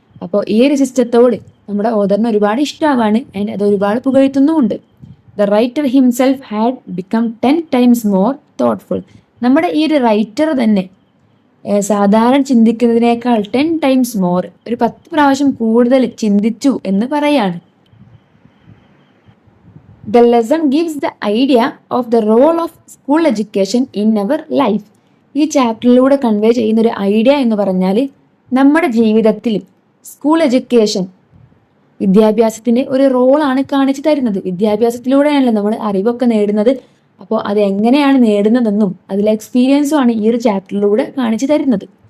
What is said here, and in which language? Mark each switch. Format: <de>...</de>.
<ml>അപ്പോൾ ഈ ഒരു സിസ്റ്റത്തോട് നമ്മുടെ ഓദറിന് ഒരുപാട് ഇഷ്ടമാവാണ്. ആൻഡ് അത് ഒരുപാട് പുകഴ്ത്തുന്നുമുണ്ട്.</ml> <en>The writer himself had become 10 times more thoughtful.</en> <ml>നമ്മുടെ ഈ ഒരു റൈറ്റർ തന്നെ സാധാരണ ചിന്തിക്കുന്നതിനേക്കാൾ</ml> <en>10 times more,</en> <ml>ഒരു 10 പ്രാവശ്യം കൂടുതൽ ചിന്തിച്ചു എന്ന് പറയാണ്.</ml> <en>The lesson gives the idea of the role of school education in our life.</en> <ml>ഈ ചാപ്റ്ററിലൂടെ കൺവേ ചെയ്യുന്ന ഒരു ഐഡിയ എന്ന് പറഞ്ഞാൽ നമ്മുടെ ജീവിതത്തിൽ സ്കൂൾ എഡ്യൂക്കേഷൻ വിദ്യാഭ്യാസത്തിന്റെ ഒരു റോളാണ് കാണിച്ചു തരുന്നത്. വിദ്യാഭ്യാസത്തിലൂടെയാണല്ലോ നമ്മൾ അറിവൊക്കെ നേടുന്നത്. അപ്പോൾ അത് എങ്ങനെയാണ് നേടുന്നതെന്നും അതിലെ എക്സ്പീരിയൻസും ആണ് ഈ ഒരു ചാപ്റ്ററിലൂടെ കാണിച്ചു തരുന്നത്.</ml>